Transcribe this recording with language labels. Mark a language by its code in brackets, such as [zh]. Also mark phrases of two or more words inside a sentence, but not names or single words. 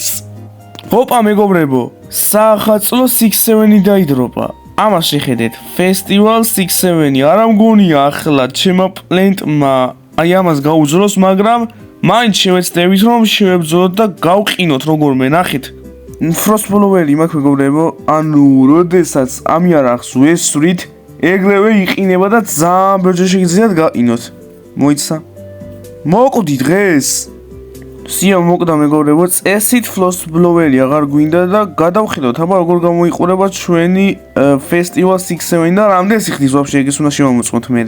[ka] ოპა მეგობრებო, საახალწლო 6-7 დაიდროპა. ამას შეხედეთ, Festival 6-7 არა მგონია ახლა ჩემმა პლენტმა აი ამას გაუძლოს, მაგრამ მაინც შევეცდებით რომ შევებძოლოთ და გავყინოთ როგორმე, ნახეთ. [en] Frost follower- [ka] ი მაქვს მეგობრებო, ანუ როდესაც ამიარახს ვესვრით, ეგრევე იყინება და ძალიან ბევრჯერ შეგიძლიათ გაყინოთ. მოიცა? მოკვდი დღეს. სია მოკდა მეგობრებო, წესით [en] Frost follower- [ka] ი აღარ გვინდა და გადავხედოთ, აბა როგორ გამოიყურება ჩვენი Festival 6-7 და რამდენს იხდის ვაფშე ეგეს უნდა შევამოწმოთ მერე.